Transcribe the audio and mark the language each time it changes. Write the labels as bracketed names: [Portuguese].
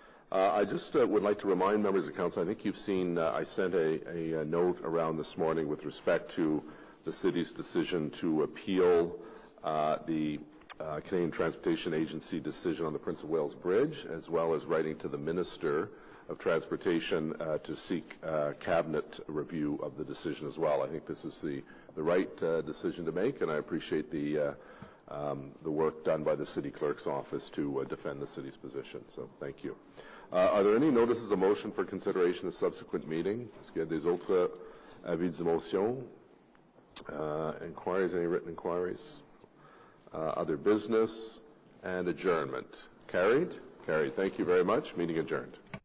[English] I just would like to remind members of council, I think you've seen, I sent a note around this morning with respect to the city's decision to appeal the Canadian Transportation Agency decision on the Prince of Wales Bridge, as well as writing to the Minister of Transportation to seek cabinet review of the decision as well. I think this is the right decision to make, and I appreciate the work done by the City Clerk's office to defend the city's position. So thank you. Are there any notices of motion for consideration of subsequent meeting? [French] Est-ce qu'il y a des autres avis de motion? [English] Inquiries, any written inquiries? Other business and adjournment. Carried? Carried. Thank you very much. Meeting adjourned.